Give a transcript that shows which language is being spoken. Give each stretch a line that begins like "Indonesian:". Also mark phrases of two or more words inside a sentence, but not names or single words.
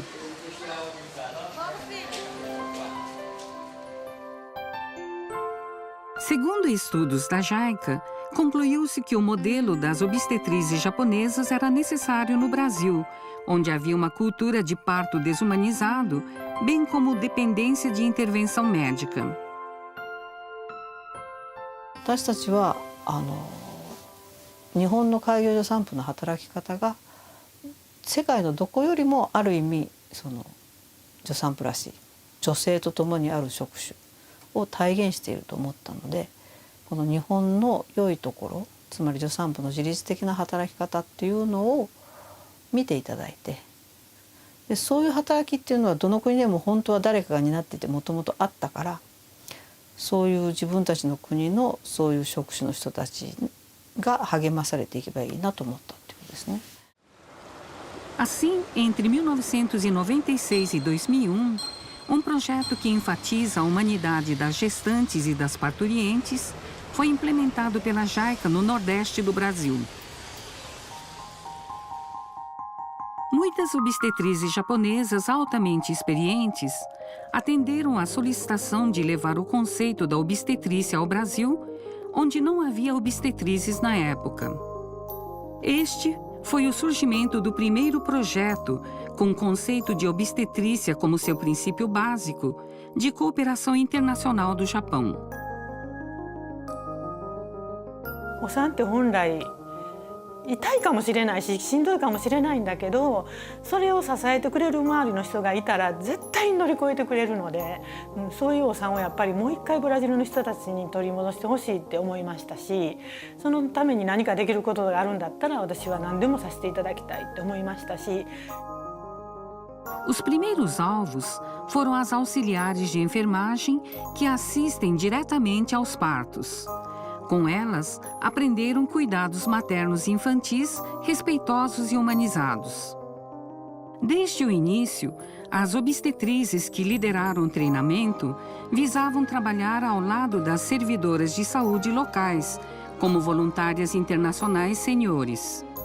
Portuguese: Segundo estudos da JICA, concluiu-se que o modelo das obstetrizes japonesas era necessário no Brasil, onde havia uma cultura de parto desumanizado, bem como dependência de intervenção médica.
Japanese: 私たちは日本の開業助産婦の働き方が世界のどこよりもある意味その助産婦らしい女性と共にある職種を体現していると思ったので、この日本の良いところ、つまり助産婦の自律的な働き方っていうのを見ていただいて、でそういう働きっていうのはどの国でも本当は誰かが担っていてもともとあったから、そういう自分たちの国のそういう職種の人たちが励まされていけばいいなと思ったっていうことですね。
Portuguese: Assim, entre 1996 e 2001, projeto que enfatiza a humanidade das gestantes e das parturientes foi implementado pela JICA no Nordeste do Brasil. Muitas obstetrizes japonesas altamente experientes atenderam à solicitação de levar o conceito da obstetrícia ao Brasil, onde não havia obstetrizes na época. Este foi o surgimento do primeiro projeto, com o conceito de obstetrícia como seu princípio básico, de cooperação internacional do Japão.
Japanese: お産って本来痛いかもしれないししんどいかもしれないんだけど、それを支えてくれる周りの人がいたら絶対に乗り越えてくれるので、そういうお産をやっぱりもう一回ブラジルの人たちに取り戻してほしいって思いましたし、そのために何かできることがあるんだったら私は何でもさせていただきたいって思いましたし。
Portuguese: Os primeiros alvos foram as auxiliares de enfermagem que assistem diretamente aos partos. Com elas, aprenderam cuidados maternos e infantis respeitosos e humanizados. Desde o início, as obstetrizes que lideraram o treinamento visavam trabalhar ao lado das servidoras de saúde locais, como voluntárias internacionais seniores.